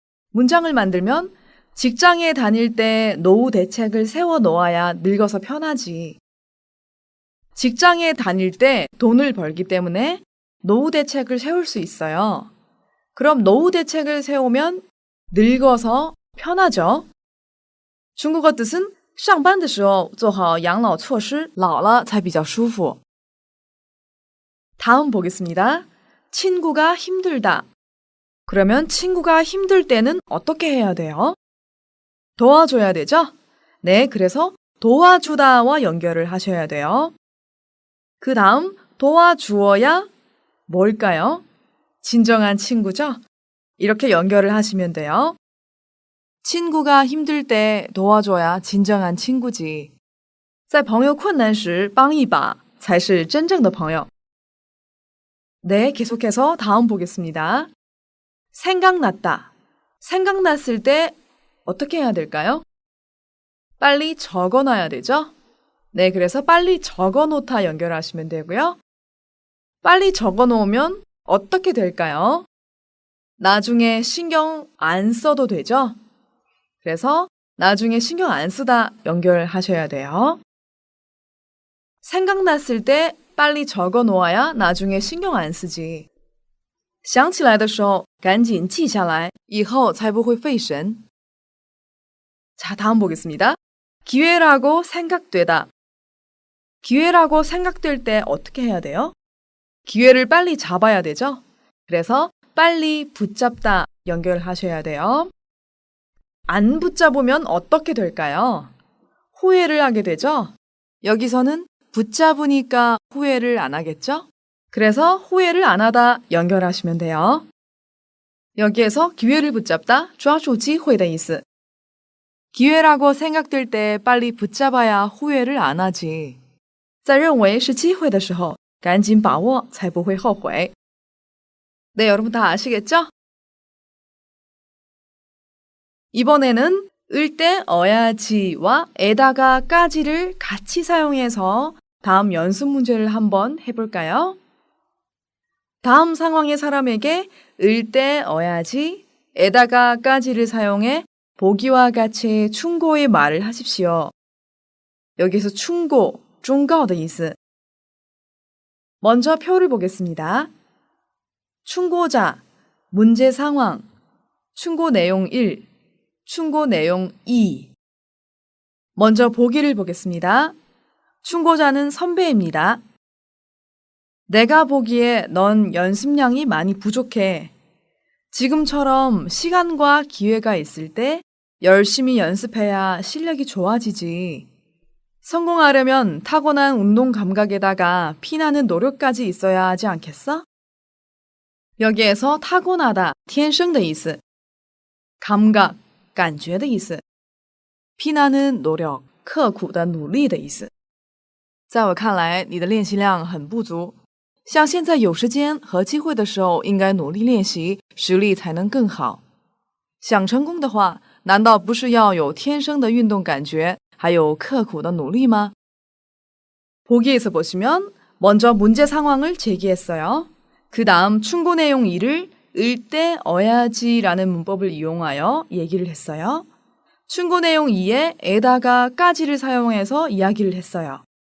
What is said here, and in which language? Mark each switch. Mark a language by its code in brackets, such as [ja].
[ko] 문장을 만들면 직장에 다닐 때 노후 대책을 세워놓아야 늙어서 편하지. 직장에 다닐 때 돈을 벌기 때문에 노후 대책을 세울 수 있어요. 그럼 노후 대책을 세우면 늙어서 편하죠. 중국어 뜻은 [zh] 上班的时候做好养老措施，老了才比较舒服. [ko] 다음 보겠습니다. 친구가 힘들다. 그러면 친구가 힘들 때는 어떻게 해야 돼요? 도와줘야 되죠? 네, 그래서 도와주다와 연결을 하셔야 돼요. 그 다음 도와주어야 뭘까요? 진정한 친구죠? 이렇게 연결을 하시면 돼요. 친구가 힘들 때 도와줘야 진정한 친구지. [zh] 在朋友困难时帮一把才是真正的朋友. [ko] 네, 계속해서 다음 보겠습니다. 생각났다. 생각났을 때 어떻게 해야 될까요? 빨리 적어놔야 되죠? 네, 그래서 빨리 적어놓다 연결하시면 되고요. 빨리 적어놓으면 어떻게 될까요? 나중에 신경 안 써도 되죠? 그래서 나중에 신경 안 쓰다 연결하셔야 돼요. 생각났을 때 빨리 적어 놓아야 나중에 신경 안 쓰지. [zh] 想起来的时候赶紧记下来，以后才不会费神. [ko] 자, 다음 보겠습니다. 기회라고 생각되다. 기회라고 생각될 때 어떻게 해야 돼요? 기회를 빨리 잡아야 되죠? 그래서 빨리 붙잡다 연결하셔야 돼요. 안 붙잡으면 어떻게 될까요? 후회를 하게 되죠? 여기서는 붙잡으니까 후회를 안 하겠죠? 그래서 후회를 안 하다 연결하시면 돼요. 여기에서 기회를 붙잡다, [zh] 抓住机会的意思. [ko] 기회라고 생각될 때 빨리 붙잡아야 후회를 안 하지. [zh] 在认为是机会的时候赶紧把握才不会后悔. [ko] 네, 여러분 다 아시겠죠? 이번에는 을때 어야지와 에다가 까지를 같이 사용해서 다음 연습 문제를 한번 해볼까요? 다음 상황의 사람에게 을때 어야지, 에다가 까지를 사용해 보기와 같이 충고의 말을 하십시오. 여기서 충고, [zh] 忠告的意思. [ko] 먼저 표를 보겠습니다. 충고자, 문제 상황, 충고 내용 1, 충고 내용 2. 먼저 보기를 보겠습니다. 충고자는 선배입니다. 내가 보기에 넌 연습량이 많이 부족해. 지금처럼 시간과 기회가 있을 때 열심히 연습해야 실력이 좋아지지. 성공하려면 타고난 운동 감각에다가 피나는 노력까지 있어야 하지 않겠어? 여기에서 타고나다, [zh] 天生的意思. [ko] 감각, [zh] 感觉的意思. [ko] 피나는 노력, [zh] 刻苦的努力的意思. 在我看来，你的练习量很不足，像现在有时间和机会的时候，应该努力练习，实力才能更好。想成功的话，难道不是要有天生的运动感觉，还有刻苦的努力吗？ [ko] 보기에서 보시면 먼저 문제 상황을 제기했어요. 그 다음 충고 내용 2를 을때 어야지라는 문법을 이용하여 얘기를 했어요. 충고 내용 2에 에다가 까지를 사용해서 이야기를 했어요.